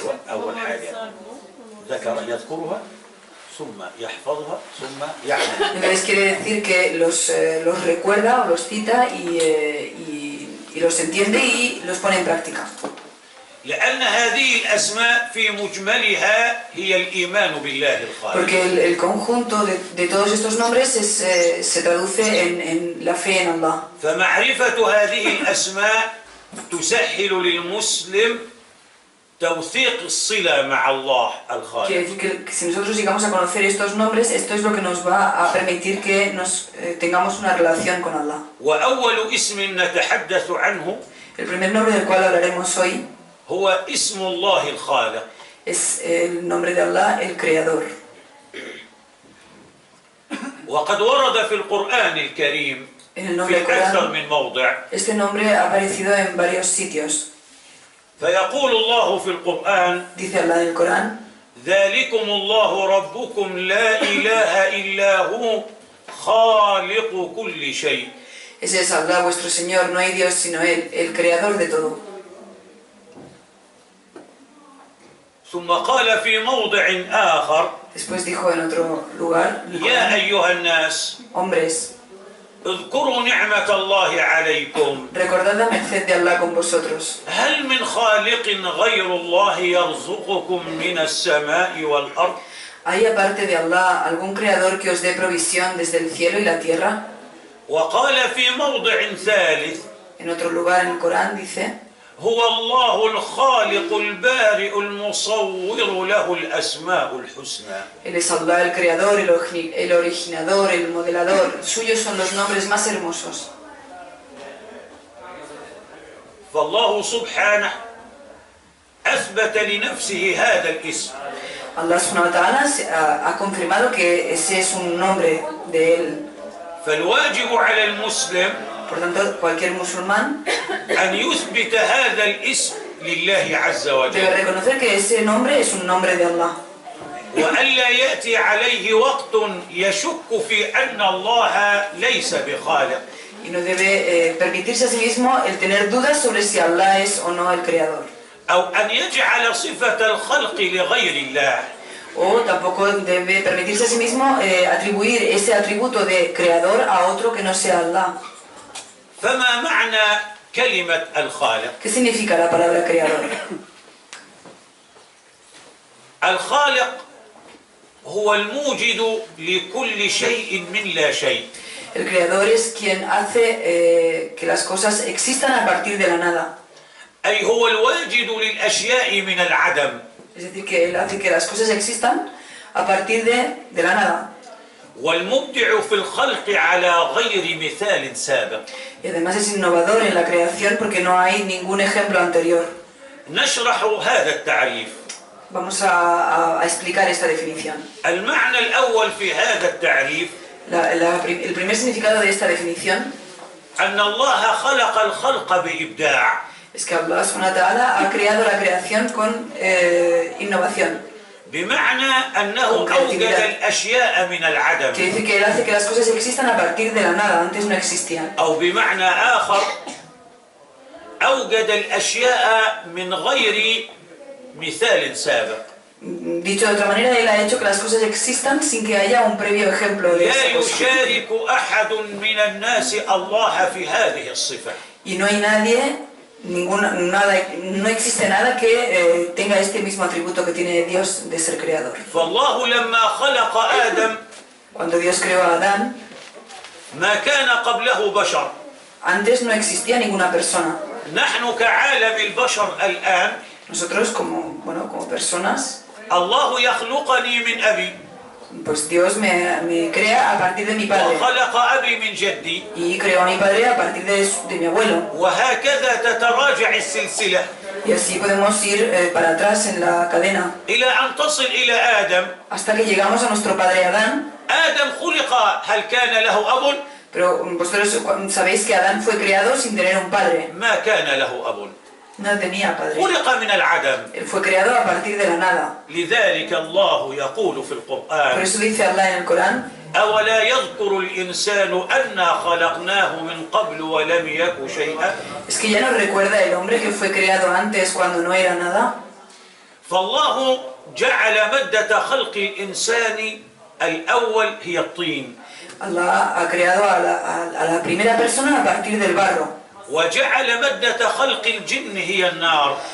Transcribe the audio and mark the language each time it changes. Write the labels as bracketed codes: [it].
[ar] أول حاجة يذكرها ثم يحفظها ثم يعمل. [es] Entonces quiere decir que los recuerda o los cita y los entiende y los pone en práctica. [ar] لأن هذه الأسماء في مجملها هي الإيمان بالله الخالق. [es] Porque el conjunto de todos estos nombres se traduce en la fe en Allah. [ar] فمعرفة هذه الأسماء تسهل للمسلم توثيق الصلة مع الله الخالق. [es] Quiere decir que si nosotros llegamos a conocer estos nombres, esto es lo que nos va a permitir que tengamos una relación con Allah. [ar] وأول اسم نتحدث عنه [es] El primer nombre del cual hablaremos hoy [ar] هو اسم الله الخالق. [es] es el nombre de Allah, el Creador. [ar] وقد ورد في القرآن الكريم [es] En el nombre del [ar] في أكثر [es] Corán, [ar] من موضع. [es] este nombre ha aparecido en varios sitios. [ar] فيقول الله في القرآن: [es] Dice Allah en el Corán: [ar] ذلكم الله ربكم لا إله إلا هو خالق كل شيء. [es] Ese es Allah, vuestro Señor, no hay Dios sino Él, el Creador de todo. [ar] ثم قال في موضع آخر: [es] Después dijo en otro lugar: [ar] يا أيها الناس [es] hombres, [ar] اذكروا نعمة الله عليكم [es] recordad la merced de Allah con vosotros. [ar] هل من خالق غير الله يرزقكم من السماء والأرض. [es] ¿Hay aparte de Allah algún creador que os dé provisión desde el cielo y la tierra? [ar] وقال في موضع ثالث: [es] En otro lugar en el Corán dice: [ar] هو الله الخالق البارئ المصور له الأسماء الحسنى. [es] Él es Allah, el creador, el originador, el modelador. Suyos son los nombres más hermosos. [ar] فالله سبحانه أثبت لنفسه هذا الاسم. [es] Allah [ar] subhanahu wa ta'ala [es] ha confirmado que ese es un nombre de Él. [ar] فالواجب على المسلم [es] Por tanto, cualquier musulmán [ar] أن يثبت هذا الاسم لله عز [es] debe [ar] وجل، [es] reconocer que ese nombre es un nombre de Allah. [ar] وألا يأتي عليه وقت يشك في أن الله ليس بخالق. [es] Y no debe permitirse a sí mismo el tener dudas sobre si Allah es o no el creador. [ar] أو أن يجعل صفة الخلق لغير الله. [es] O tampoco debe permitirse a sí mismo atribuir ese atributo de creador a otro que no sea Allah. [ar] فما معنى كلمة الخالق؟ [es] ¿Qué significa la palabra creador? [ar] الخالق هو الموجد لكل شيء من لا شيء. [es] El creador es quien hace que las cosas existan a partir de la nada. [ar] أي هو الواجد للأشياء من العدم. [es] Es decir, que él hace que las cosas existan a partir de la nada. [ar] والمبدع في الخلق على غير مثال سابق. [es] Y además es innovador en la creación porque no hay ningún ejemplo anterior. [ar] نشرح هذا التعريف. [es] Vamos a explicar esta definición. [ar] المعنى الأول في هذا التعريف [es] El primer significado de esta definición [ar] أن الله خلق الخلق بإبداع. [es] es que Allah [ar] subhanahu wa ta'ala [es] ha creado la creación con innovación. [ar] بمعنى أنه أوجد الأشياء من العدم. [es] Quiere decir que él hace que las cosas existan a partir de la nada, antes no existían. [ar] أو بمعنى آخر أوجد الأشياء من غير مثال سابق. [es] Dicho de otra manera, él ha hecho que las cosas existan sin que haya un previo ejemplo de [ar] لا [es] esa cosa. [ar] يشارك أحد من الناس الله في هذه الصفة. [es] Y no hay nadie, no existe nada que tenga este mismo atributo que tiene Dios de ser creador. [ar] فالله لما خلق آدم [es] Cuando Dios creó a Adán, [ar] ما كان قبله بشر. [es] antes no existía ninguna persona. [ar] نحن كعالم البشر الآن [es] Nosotros como personas, [ar] الله يخلقني من أبي [es] pues Dios me crea a partir de mi padre. [ar] وخلق أبي من جدي [es] Y creó a mi padre a partir de mi abuelo. [ar] وهكذا تتراجع السلسلة [es] Y así podemos ir para atrás en la cadena [ar] إلى أن تصل إلى آدم. [es] hasta que llegamos a nuestro padre Adán. [ar] آدم خلق هل كان له أب؟ [es] Pero vosotros sabéis que Adán fue creado sin tener un padre. [ar] ما كان له أب. [es] No tenía padre. [ar] خلق من العدم. [es] Él fue creado a partir de la nada. [ar] لذلك الله يقول في [es] Por [ar] القرآن [es] eso dice Allah en el Corán: [ar] أولا يذكر الإنسان أنا خلقناه من قبل ولم يك شيئا. [es] es que ya no recuerda el hombre que fue creado antes cuando no era nada. [ar] فالله جعل مادة خلق الإنسان الأول هي الطين. [es] Allah ha creado a la primera persona a partir del barro. [ar] وجعل مادة خلق الجن هي النار.